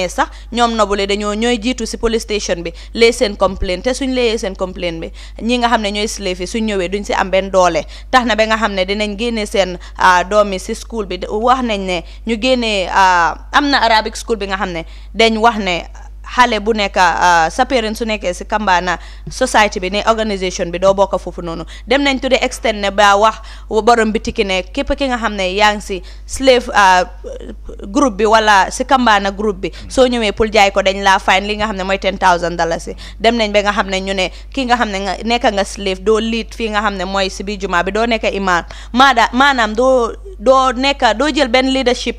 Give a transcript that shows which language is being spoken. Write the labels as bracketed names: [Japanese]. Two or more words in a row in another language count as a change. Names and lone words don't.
[Wolof] sax ñoom nobule dañoo ñooy jiitu si [English] police station [Wolof] bi lee seen complaint te suñ leeyee seen complaint bi ñi nga xam ne ñooy slave yi suñ ñëwee duñ si am benn doole tax na ba nga xam ne dinañ génnee seen doomi si school bi wax nañ ne ñu génnee am na [English] Arabic school [Wolof] bi nga xam ne dañ wax ne xale bu nekk sa parent su nekkee si Kambana society bi ne organisation bi doo bokk foofu noonu dem nañ [English] to the extent [Wolof] ne ba wax borom bitiki ne képp ki nga xam ne yaa ngi si slave groupe bi wala si Kambana groupe bi soo ñëwee pour jaay ko dañ laa fine li nga xam ne mooy $10,000 dem nañ ba nga xam ne ñu ne ki nga xam ne nekk nga slave doo lead fii nga xam ne mooy si biir jumaa bi doo nekk imam maanaam doo jël benn leadership